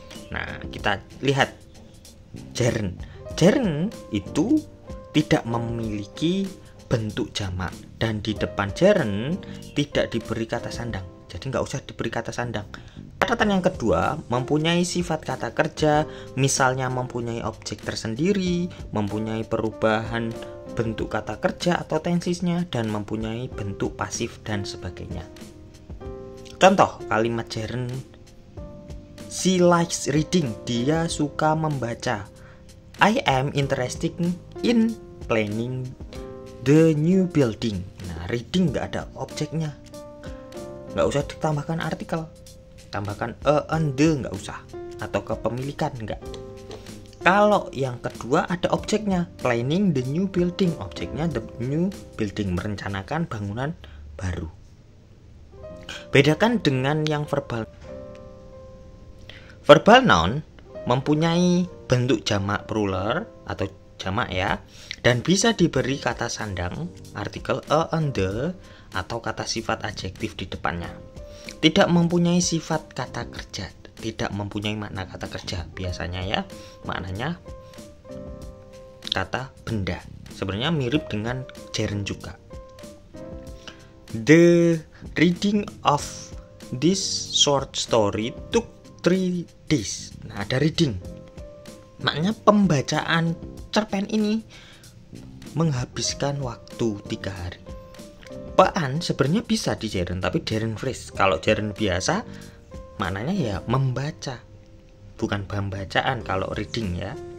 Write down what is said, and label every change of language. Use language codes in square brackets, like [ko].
[id] Nah, kita lihat gerund. Gerund itu tidak memiliki bentuk jamak dan di depan gerund tidak diberi kata sandang. Jadi nggak usah diberi kata sandang. Catatan yang kedua, mempunyai sifat kata kerja, misalnya mempunyai objek tersendiri, mempunyai perubahan bentuk kata kerja atau tensisnya, dan mempunyai bentuk pasif dan sebagainya. Contoh kalimat gerund, [en] she likes reading, [id] dia suka membaca. [en] I am interested in planning the new building. [id] Nah, reading nggak ada objeknya, nggak usah ditambahkan artikel, tambahkan a and the nggak usah, atau kepemilikan nggak. Kalau yang kedua ada objeknya, planning the new building, objeknya the new building, merencanakan bangunan baru. Bedakan dengan yang verbal. Verbal noun mempunyai bentuk jamak plural atau jamak ya, dan bisa diberi kata sandang, artikel a and the, atau kata sifat adjektif di depannya. Tidak mempunyai sifat kata kerja, tidak mempunyai makna kata kerja. Biasanya ya, maknanya kata benda. Sebenarnya mirip dengan gerund juga. [en] The reading of this short story took 3 days. [id] Nah, ada reading. Maknanya pembacaan cerpen ini menghabiskan waktu 3 hari. Pean sebenarnya bisa di gerund, tapi gerund phrase. Kalau gerund biasa maknanya ya membaca, bukan pembacaan kalau reading ya.